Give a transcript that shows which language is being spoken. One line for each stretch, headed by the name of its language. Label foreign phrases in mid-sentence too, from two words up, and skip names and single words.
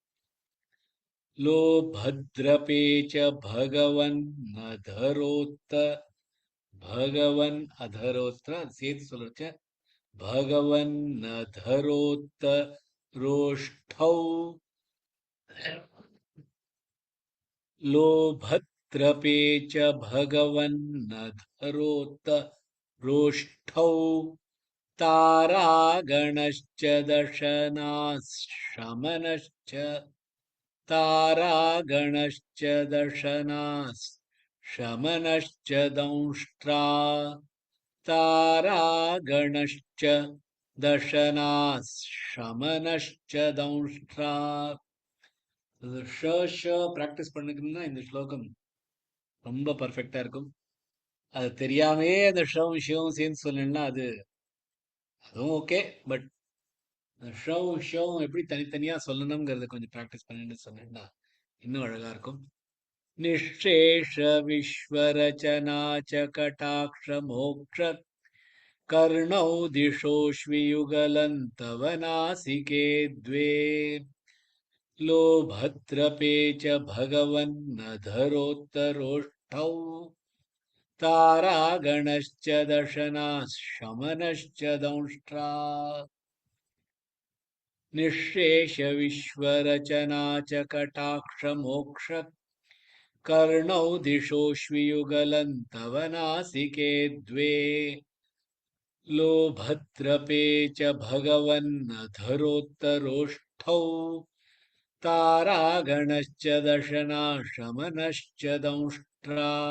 Sanskrit: लोभत्रपेच्च भगवन् अधरोत्त, भगवन् अधरोत्र
Tamil: சேர்த்து சொல்றச்ச
Sanskrit: भगवन् अधरोत्त रोष्ठौ. लोभत्रपेच्च भगवन् अधरोत्त रोष्ठौ, தாராகணश्च दशनाश्शमनश्च, तारागणश्च दशनाश्शमनश्च दंष्ट्रा, तारागणश्च दशनाश्शमनश्च दंष्ट्रा.
Tamil: பிராக்டிஸ் பண்ணிக்கணும்னா இந்த ஸ்லோகம் ரொம்ப பர்ஃபெக்டா இருக்கும். அது தெரியாமே அந்த ஷவும் சேர்ந்து சொன்னா அதுவும் ஓகே. பட் ஷவும் எப்படி தனித்தனியா சொல்லணுங்கிறத கொஞ்சம் ப்ராக்டிஸ் பண்ணிட்டு சொன்னா இன்னும் அழகா இருக்கும்.
Sanskrit: निःशेष विश्वरचनाच्च कटाक्ष मोक्ष, कर्णौ दिशोश्वियुगलन् तव नासिके द्वे. लोभत्रपेच्च भगवन् अधरोत्तरोष्ठौ, தாராகணश्च दशनाश्शमनश्च दंष्ट्रा. निःशेष विश्वरचना च कटाक्ष मोक्ष कर्णौ दिशोऽश्वियुगलन्तव नासिके द्वे लोभत्रपे च भगवन्नधरोत्तरोष्ठौ तारागणश्च दशनाशमनश्च दंष्ट्रा